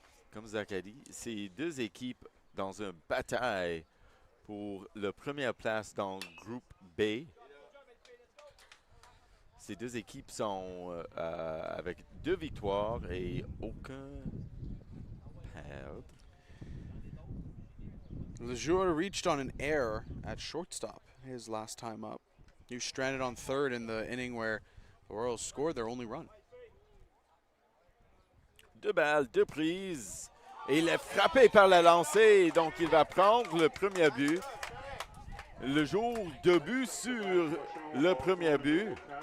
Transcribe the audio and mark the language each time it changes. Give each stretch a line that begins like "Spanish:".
French: Comme Zach a dit, ces deux équipes dans une bataille pour la première place dans le groupe B. Ces deux équipes sont avec 2 victoires et aucun perdre.
English: Lejour reached on an error at shortstop his last time up. He was stranded on third in the inning where the Royals scored their only run.
French: 2 balles, 2 prises. Et il est frappé par la lancée, donc il va prendre le premier but. Lejour, 2 buts sur le premier but.